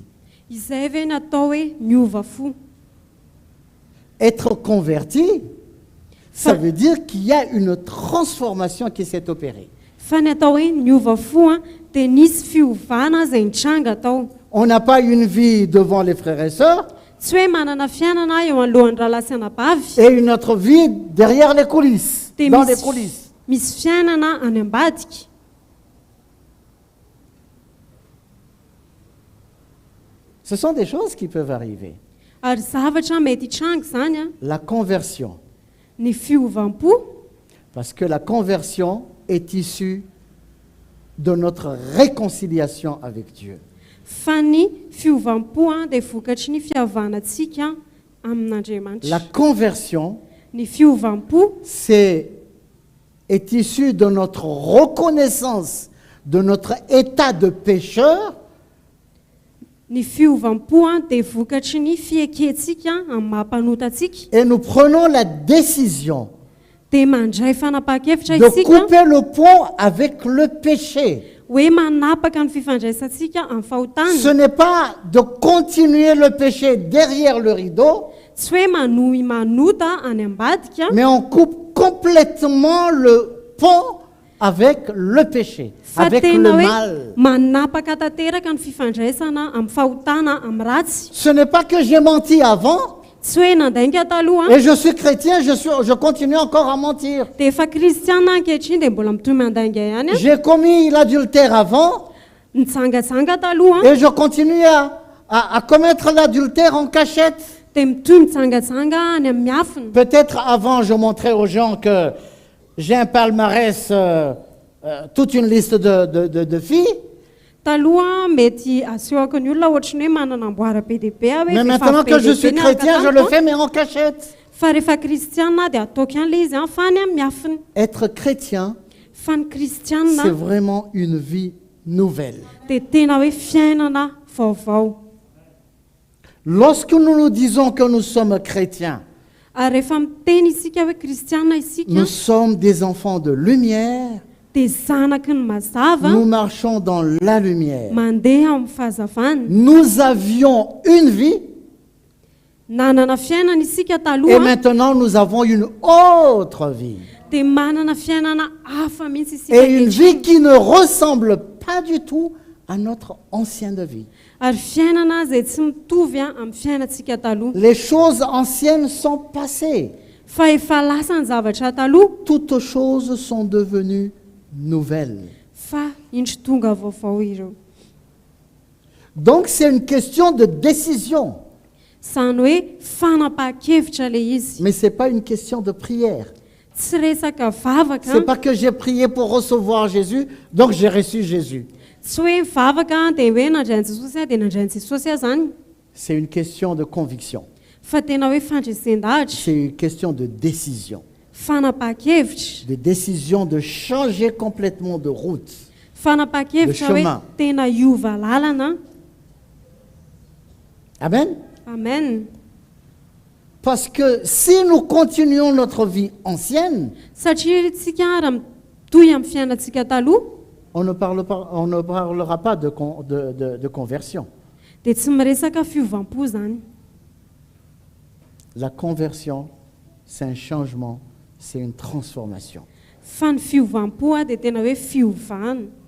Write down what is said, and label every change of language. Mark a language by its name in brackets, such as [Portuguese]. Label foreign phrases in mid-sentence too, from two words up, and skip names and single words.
[Malagasy] Izay ve ny atao hoe miova fo. [French] Être converti, ça veut dire qu'il y a une transformation qui s'est opérée. [Malagasy] Fa ny atao hoe miova fo dia nisy fiovana izay nitranga tao. [French] On n'a pas une vie devant les frères et sœurs [Malagasy] Tsy hoe manana fiainana eo alohan'ny rahala sy anabavy, [French] et une autre vie derrière les coulisses, [Malagasy] dia [French] dans les coulisses. [Malagasy] misy fiainana any ambadika. [French] Ce sont des choses qui peuvent arriver. [Malagasy] Ary zavatra mety hitranga izany [French] La conversion, [Malagasy] ny fiovam-po, [French] parce que la conversion est issue de notre réconciliation avec Dieu. [Malagasy] fa ny fiovam-po dia vokatry ny fihavanantsika [French] La [Malagasy] amin'Andriamanitra. [French] conversion, [Malagasy] Ny fiovam-po [French] est issue de notre reconnaissance de notre état de pécheur [Malagasy] ny fiovampo dia vokatry ny fiekentsika amin'ny mampanotatsika, [French] et nous prenons la décision [Malagasy] dia mandray fanapahan-kevitra [French] de [Malagasy] isika [French] couper le pont avec le péché. [Malagasy] hoe manapaka ny fifandraisantsika amin'ny fahotany. [French] Ce n'est pas de continuer le péché derrière le rideau, [Malagasy] Tsy hoe manohy manota any ambadika, [French] mais on coupe complètement le pont avec le péché, [Malagasy] fa [French] avec le [Malagasy] tena hoe [French] mal. [Malagasy] manapaka tanteraka ny fifandraisana amin'ny fahotana amin'ny ratsy. [French] Ce n'est pas que j'ai menti avant [Malagasy] Tsy hoe nandainga taloha [French] et je suis chrétien, je continue encore à mentir. [Malagasy] dia efa kristiana ankehitriny dia mbola mitohy mandainga ihany [French] J'ai commis l'adultère avant [Malagasy] nitsangatsanga taloha [French] et je continue à commettre l'adultère en cachette. [Malagasy] dia mitohy mitsangatsanga any amin'ny afiny. [French] Peut-être avant, je montrais aux gens que j'ai un palmarès, toute une liste de filles. [Malagasy] Taloha mety asehoko ny olona ohatrany hoe manana amboara be dia be hoe [French] Mais maintenant que je suis chrétien, je le fais, mais en cachette. [Malagasy] fa rehefa kristiana dia ataoko an'ilay izy fa any amin'ny afiny. [French] Être chrétien, [Malagasy] Fa ny kristiana [French] c'est vraiment une vie nouvelle. [Malagasy] dia tena hoe fiainana vaovao. [French] Lorsque nous nous disons que nous sommes chrétiens, [Malagasy] Ary rehefa miteny isika hoe kristiana isika [French] nous sommes des enfants de lumière, [Malagasy] dia zanaky ny mazava [French] nous marchons dans la lumière. [Malagasy] mandeha amin'ny fahazavana. [French] Nous avions une vie [Malagasy] Nanana fiainana isika [French] et [Malagasy] taloha [French] maintenant nous avons une autre vie. [Malagasy] dia manana fiainana hafa mihitsy isika [French] Et une [Malagasy] ankehitriny. [French] vie qui ne ressemble pas du tout à notre ancienne vie. [Malagasy] Ary fiainana izay tsy mitovy amin'ny fiainantsika taloha. [French] Les choses anciennes sont passées. [Malagasy] Fa efa lasa ny zavatra taloha [French] Toutes choses sont devenues nouvelles. [Malagasy] fa indro tonga vaovao ireo. [French] Donc c'est une question de décision. [Malagasy] Izany hoe fanapahan-kevitra ilay izy. [French] Mais ce n'est pas une question de prière. [Malagasy] Tsy resaka vavaka, [French] Ce n'est pas que j'ai prié pour recevoir Jésus, donc j'ai reçu Jésus. [Malagasy] tsy hoe mivavaka dia hoe nandray Jesosy dia nandray Jesosy zany. [French] C'est une question de conviction. [Malagasy] Fa tena hoe fandresendahatra, [French] C'est une question de décision. [Malagasy] fanapahan-kevitra. [French] De décision de changer complètement de route. [Malagasy] Fanapahan-kevitra [French] Le [Malagasy] hoe [French] chemin. [Malagasy] tena hiova lalana. Amen. Amen. [French] Parce que si nous continuons notre vie ancienne, [Malagasy] Satria tsika raha mitohy amin'ny fiainantsika taloha [French] on ne parlera pas de conversion. [Malagasy] dia tsy miresaka fiovampo zany. [French] La conversion, c'est un changement, c'est une transformation. [Malagasy] Fa ny fiovampo dia tena hoe fiovana.